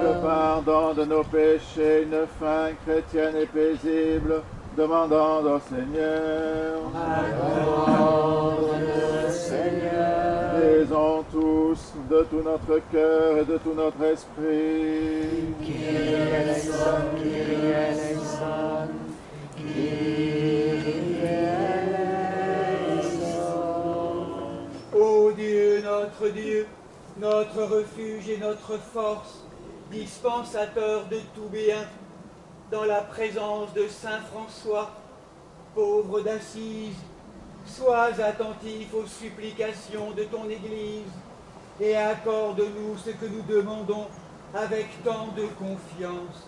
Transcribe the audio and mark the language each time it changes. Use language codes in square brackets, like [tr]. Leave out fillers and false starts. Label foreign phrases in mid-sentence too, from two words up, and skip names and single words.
[fr] Le pardon de nos péchés, une fin chrétienne et paisible, demandant au Seigneur. Accorde, Seigneur. Disons tous de tout notre cœur et de tout notre esprit. [el] Kyrie eleison, Kyrie eleison, Kyrie eleison. [fr] Ô Dieu, notre refuge et notre force, dispensateur de tout bien, dans la présence de Saint François, pauvre d'Assise, sois attentif aux supplications de ton Église et accorde-nous ce que nous demandons avec tant de confiance.